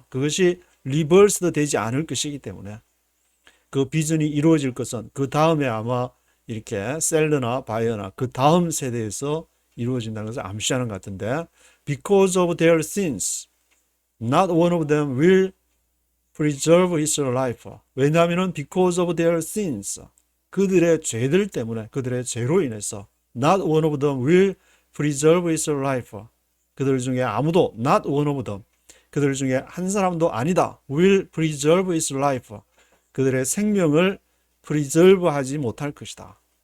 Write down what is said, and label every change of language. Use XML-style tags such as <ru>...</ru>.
<ko>그것이 reversed 되지 않을 것이기 때문에 그 비전이 이루어질 것은 그 다음에 아마 이렇게 셀러나 바이어나 그 다음 세대에서 이루어진다는 것을 암시하는 것 같은데</ko> <en>because of their sins, not one of them will preserve his life.</en> <ko>왜냐하면</ko> <en>because of their sins,</en> <ko>그들의 죄들 때문에 그들의 죄로 인해서</ko> <en>not one of them will preserve his life.</en> <ko>그들 중에 아무도</ko> <en>not one of them,</en> <ko>그들 중에 한 사람도 아니다.</ko> <en>will preserve his life.</en> <ko>그들의 생명을 preserve 하지 못할 것이다.</ko>